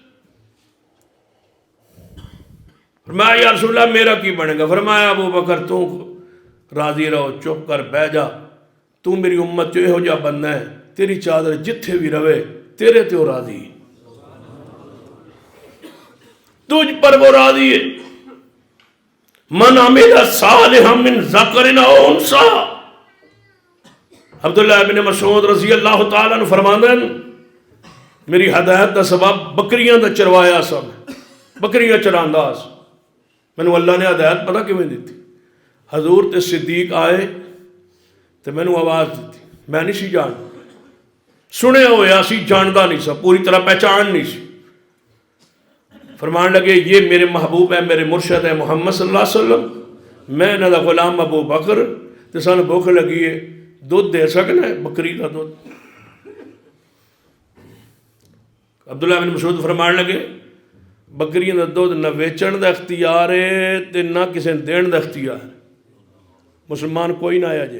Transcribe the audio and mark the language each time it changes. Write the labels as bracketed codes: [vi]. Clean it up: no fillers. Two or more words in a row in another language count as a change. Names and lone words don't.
[pa] فرمایا یا رسول اللہ میرا کی بنے گا؟ فرمایا ابو بکر تو راضی رہو، چپ کر بہ جا، تو میری امت جو ہو جا بندہ ہے، تیری چادر جتھے بھی رہے تیرے تے وہ راضی، تجھ پر وہ راضی ہے. [ar] من عمل صالحا من ذکر او انثی. [pa] عبداللہ ابن مسعود [ar] رضی اللہ تعالیٰ عنہ [pa] فرماندے ہیں میری ہدایت دا سبب بکریاں دا چروایا سب، بکریاں چراندا سا. مینوں اللہ نے ہدایت پتہ کیویں دیتی؟ حضور تے صدیق آئے تے مینوں آواز دیتی، میں نہیں سی جان، سنیا ہویا سی، جاندا نہیں سا، پوری طرح پہچان نہیں سی. فرمان لگے یہ میرے محبوب ہے، میرے مرشد ہے محمد [ar] صلی اللہ علیہ وسلم، [pa] میں انہاں دا غلام ابو بکر، تے سانوں بھوک لگی ہے، دودھ دے سکنا ہے بکری دا دودھ. عبداللہ بن مسعود فرمان لگے بکریاں دا دودھ نہ ویچن دا اختیار ہے تے نہ کسی دین دا اختیار. مسلمان کوئی نہ آیا جے.